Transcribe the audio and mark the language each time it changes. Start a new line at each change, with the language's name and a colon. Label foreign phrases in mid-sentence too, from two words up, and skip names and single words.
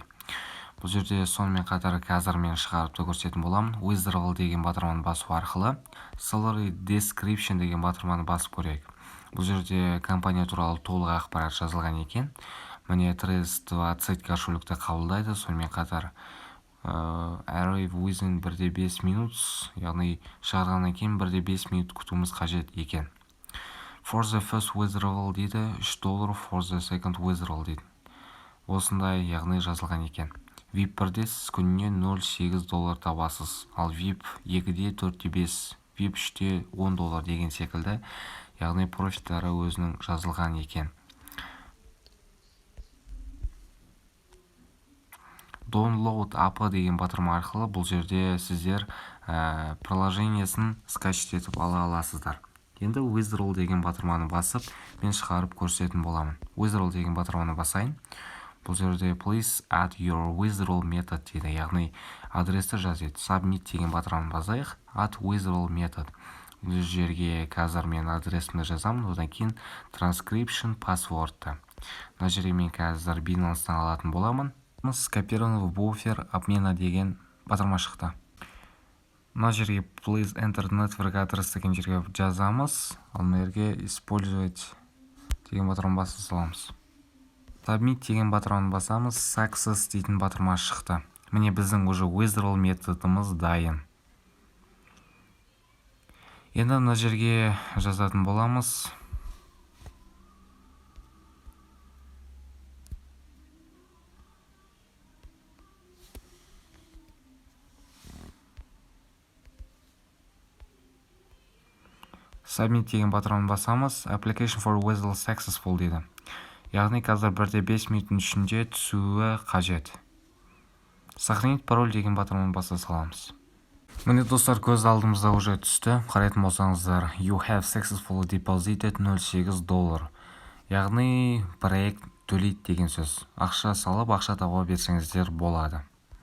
Kazakh: Бұл жерде сонымен қатар қазір мен шығарып та көрсететін боламын. Withdrawal деген батырманы басу арқылы
English: salary description
Kazakh: деген батырманы басып көрейік. Бұл жерде компания туралы толық ақпарат жазылған екен. Міне $3.20 кошелекті қабылдайды, сонымен қатар
English: arrive within
Kazakh: 1-5 минут, яғни шығарғаннан кейін 1-5 минут күтуіміз қажет екен.
English: For the first withdrawal дейді, $3, for the second withdrawal дейді.
Kazakh: Осындай, яғни жазылған екен. VIP1-де сіз күніне $0.8 табасыз, ал VIP2-де 4-5, VIP3-де $10 деген секілді, яғни профиттары өзінің жазылған екен.
English: Download API
Kazakh: деген батырма арқылы бұл жерде сіздер приложениесін скачать етіп ала аласыздар. Енді Withdrawal деген батырманы басып, мен шығарып көрсететін боламын. Withdrawal деген батырманы басайын. бұл жерде
English: please add your withdrawal method
Kazakh: дейді, яғни адресті жазайды. Submit деген батырманы басайық,
English: add withdrawal method.
Kazakh: Бұл жерге қазір мен адресімді жазамын, одан кейін
English: transcription passwordты.
Kazakh: Мына жерге мен қазір Binance'дан алатын боламын.
Russian: Скопирован в буфер обмена
Kazakh: деген батырма шықты.
English: Мына жерге please enter network address
Kazakh: деген жерге жазамыз. Ал мына жерге использовать деген батырманы баса саламыз. Submit деген батырманы басамыз. Success дейтін батырма шықты. Міне біздің уже withdrawal методымыз дайын. Енді мына жерге жазатын боламыз. Submit деген батырманы басамыз.
English: Application for withdrawal successful дейді.
Kazakh: Яғни қазір 1-5 минуттың ішінде түсуі қажет.
Russian: Сохранить пароль
Kazakh: деген батырманы баса саламыз. Міне достар, көз алдымызда уже түсті. Қарайтын болсаңыздар,
English: you have successfully deposited $08.
Kazakh: Яғни проект төлейді деген сөз. Ақша салып, ақша таба берсеңіздер болады.